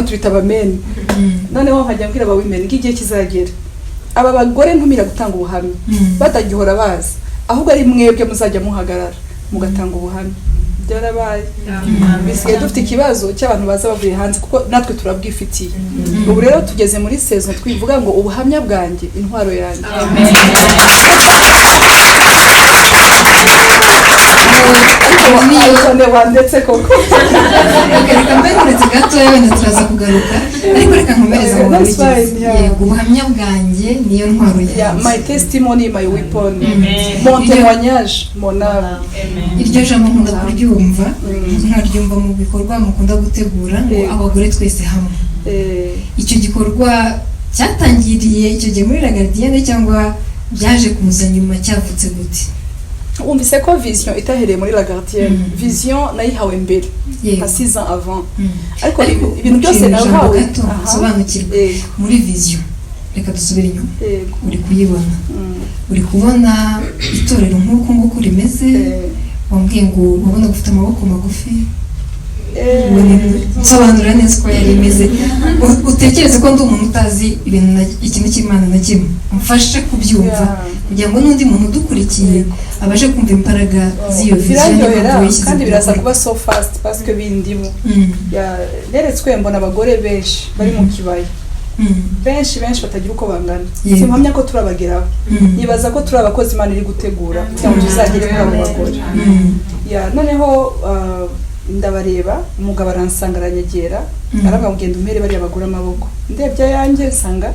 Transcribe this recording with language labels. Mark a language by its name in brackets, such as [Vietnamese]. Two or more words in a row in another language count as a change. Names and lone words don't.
[Kinyarwanda] twita aba men noneho nkajya mbwira aba women ngigiye kizagera aba bagore ntumira gutanga ubuhamya batagihora bazi ahubwo ari mwebwe muzajya muhagarara mugatanga ubuhamya byarabaye bisigaye dufite ikibazo cy'abantu baza bavuye hanze kuko natwe turabwifitiye ubu rero tugeze muri saison twivuga ngo ubuhamya bwanjye intwaro yanjye ndetse koko reka mbenuretse gatoya wenda turaza kugaruka ariko reka nkomereza mu bigize yego ubuhamya bwanjye niyo ntwaro yanjye [English] my testimony my weapon [French] mon témoignage mon âme [Kinyarwanda] iryo jambo nkunda kuryumva nkaryumva mu bikorwa mukunda gutegura ngo abagore twese hamwe icyo gikorwa cyatangiriye icyo gihe muri La Gardienne cyangwa byaje kuza nyuma cyavutse gute umvise ko vision itahereye muri La Gardienne vision nayihawe mbere [French] à 6 ans avant [Kinyarwanda] ariko ibintu byose nahawe sobanukirwa muri vision reka dusubire inyuma uri kuyibona uri kubona itorero nk'uko nguko rimeze wambwiye ngo ubona gufite amaboko magufi nsobanura neza uko yari imeze utekereze ko ndi umuntu utazi ikintu cy'Imana na kimwe mfashe kubyumva kugira ngo n'undi muntu udukurikiye abashe kumva imbaraga z'iyo vision kandi biraza kuba [English] so fast [French] parce que [Kinyarwanda] bindimo neretswe mbona abagore benshi bari mu kibaya benshi batagira uko bangana simpamya ko turabageraho nibaza ko turi abakozi Imana iri gutegura kugira ngo tuzagere kuri abo bagore noneho ndabareba umugabo aransanga aranyegera aravuga ngenda umere bari abagura amaboko ndebye yanjye nsanga